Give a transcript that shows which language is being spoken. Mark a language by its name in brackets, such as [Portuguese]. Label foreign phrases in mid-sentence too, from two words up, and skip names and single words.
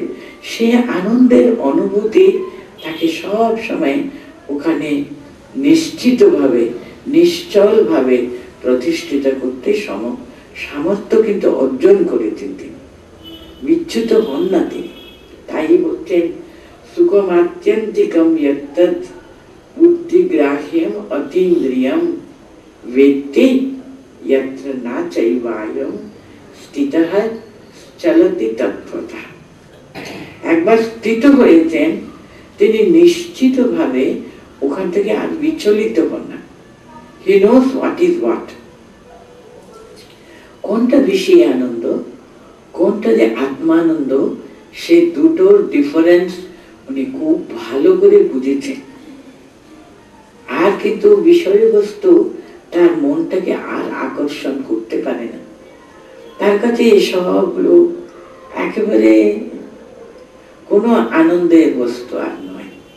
[Bangla] সে আনন্দের অনুভূতি তাকে সব সময় ওখানে নিশ্চিতভাবে নিশ্চলভাবে প্রতিষ্ঠিত করতে সামর্থ্য কিন্তু অর্জন করেছেন তিনি, বিচ্যুত হন না তিনি। তাই বলছেন [Sanskrit] সুখমাত্যন্তিকম যত্তৎ বুদ্ধিগ্রাহ্যম অতীন্দ্রিয়ম वेत्ति यत्र न चैवायं स्थितः चलति तत्पथः। [Bangla] একবার স্থিত হয়েছেন তিনি নিশ্চিতভাবে ওখান থেকে আর বিচলিত হন না। [English] He knows what is what. [Bangla] কোনটা বেশি আনন্দ, কোনটা যে আত্মানন্দ, সে দুটোর ডিফারেন্স উনি খুব ভালো করে বুঝেছেন। আর কিন্তু বিষয়বস্তু তার মনটাকে আর আকর্ষণ করতে পারে না, তার কাছে সবগুলো একেবারে কোনো আনন্দের বস্তু আর নয়।